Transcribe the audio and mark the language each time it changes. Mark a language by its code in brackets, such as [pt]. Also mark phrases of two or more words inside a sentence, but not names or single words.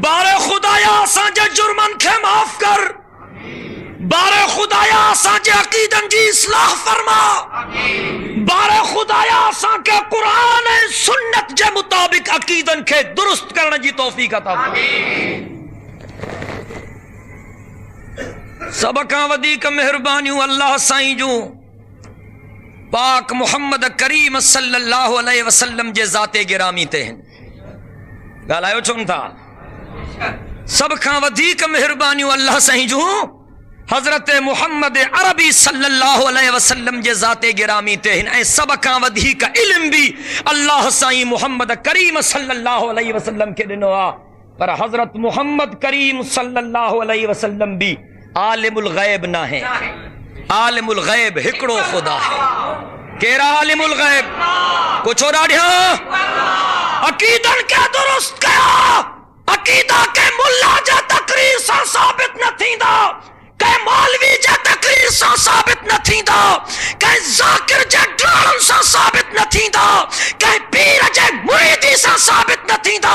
[sd] बारे खुदाया असांजे जुर्मनि खे माफ़ कर, बारे खुदाया असांजे अक़ीदनि जी इस्लाह फरमा, बारे खुदाया असांखे क़ुरान ऐं सुन्नत जे मुताबिक़ अक़ीदनि खे दुरुस्त करण जी तौफ़ीक़ अता फरमा। सभ खां वधीक महिरबानियूं अल्लाह साईं जूं पाक मुहम्मद करीम [ar] صلى الله عليه وسلم [sd] जे ज़ाते गिरामी ते आहिनि। ॻाल्हायो छो था? सभ खां वधीक महिरबानियूं अल्लाह साईं जूं हज़रत मुहम्मद अरबी [ar] صلى الله عليه وسلم [sd] जे ज़ाते गिरामी ते आहिनि, ऐं सभ खां वधीक इल्म भी अल्लाह साईं मुहम्मद करीम [ar] صلى الله عليه وسلم [sd] खे ॾिनो आहे। पर हज़रत मुहम्मद करीम [ar] صلى الله عليه وسلم [sd] भी आलिमुल ग़ैब न है। आलिमुल ग़ैब हिकिड़ो ख़ुदा है। केरा आलिमुल ग़ैब? कुछ ॾाढिया अक़ीदनि खे दुरुस्त कया। अक़ीदा के मुल्ला जे तक़रीर सां साबित न थींदा, कंहिं मौलवी जे तक़रीर सां साबित न थींदा, कंहिं ज़ाकिर जे ड्राणनि सां साबित न थींदा, कंहिं पीर जे मुरीदी सां साबित न थींदा।